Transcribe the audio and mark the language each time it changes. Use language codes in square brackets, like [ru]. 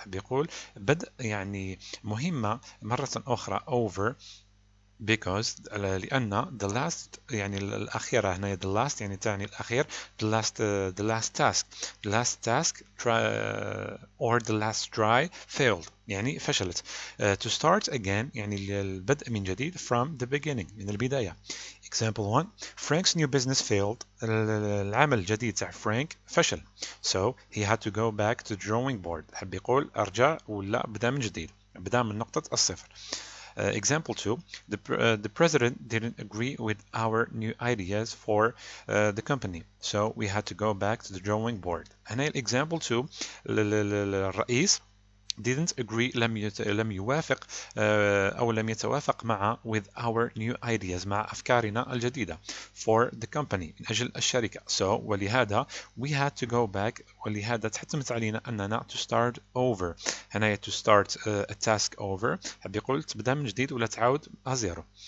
[ar] بيقول بدء يعني مهمة مرة أخرى [en] over because [ar] لأن [en] the last [ar] يعني الأخيرة هنا the last يعني تعني الأخير [en] the last task or the last try failed [ar] يعني فشلت. [en] To start again [ar] يعني البدء من جديد [en] from the beginning [ar] من البداية. [en] Example 1 Frank's new business failed. [ar] العمل الجديد تاع فرانك فشل. [en] So he had to go back to the drawing board. [ar] حب يقول أرجع ولا بدأ من جديد بدأ من نقطة الصفر. [en] Example 2 the president didn't agree with our new ideas for the company. So we had to go back to the drawing board. [ar] هنا [en] example 2 [ar] الرئيس [en] didn't agree [ar] لم يوافق أو لم يتوافق مع [en] with our new ideas [ar] مع أفكارنا الجديدة [en] for the company [ar] من أجل الشركة. [en] So [ar] ولهذا [en] we had to go back [ar] ولهذا تحتمت علينا أننا [en] to start over. [ar] هنا [en] to start a task over [ar] حب يقول تبدأ من جديد ولا تعاود زيرو.